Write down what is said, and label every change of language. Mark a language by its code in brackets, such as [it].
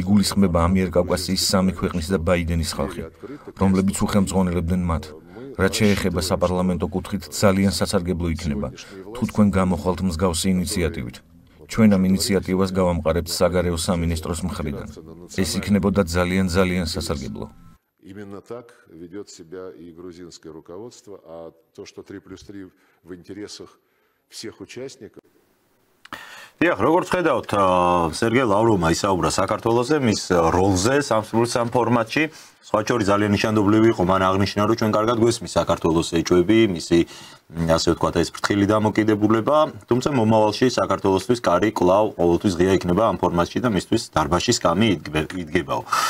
[ka] იგულისხმება ამიერკავკასიის სამი ქვეყნის და ბაიდენის ხალხი, რომლებიც უხელმძღვანელებდნენ მათ. რაც შეეხება საპარლამენტო კუთხით ძალიან სასარგებლო იქნება, თუ თქვენ გამოხვალთ მსგავსი ინიციატივით. ჩვენ ამ ინიციატივას გავამყარებთ საგარეო სამინისტროს მხრიდან. ეს იქნებოდა ძალიან სასარგებლო. [ru] Именно так ведет себя и грузинское руководство, а то, что 3+3 в интересах всех участников. [ka] დიახ, როგორც ხედავთ, სერგეი ლავროვმა ისაუბრა საქართველოზე, მის როლზე 3+3 ფორმატში. სხვა შორის ძალიან ნიშანდობლივი იყო, მან აღნიშნა, რომ ჩვენ კარგად გვესმის საქართველოს ეჭვები, მისი ასე ვთქვათ, ეს ფრთხილი დამოკიდებულება, თუმცა მომავალში საქართველოსთვის კარი კვლავ ყოველთვის ღია იქნება ამ ფორმატში და მისთვის დარბაზში სკამი იდგებაო.